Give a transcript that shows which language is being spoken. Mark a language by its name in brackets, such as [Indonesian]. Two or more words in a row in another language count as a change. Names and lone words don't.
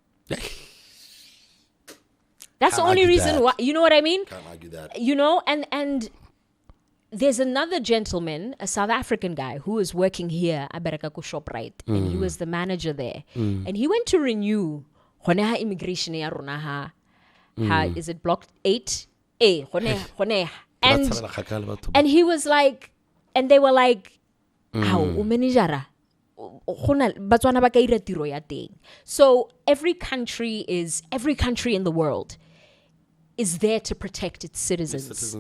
[English] That's the only reason why. You know what I mean? Can't argue that. You know, and there's another gentleman, a South African guy, who is working here at Berekako ShopRite, and he was the manager there. And he went to renew immigration [Southern Sotho] ya rona ha. [English] Is it block 8? And he was like, and they were like, so every country in the world is there to protect its citizens.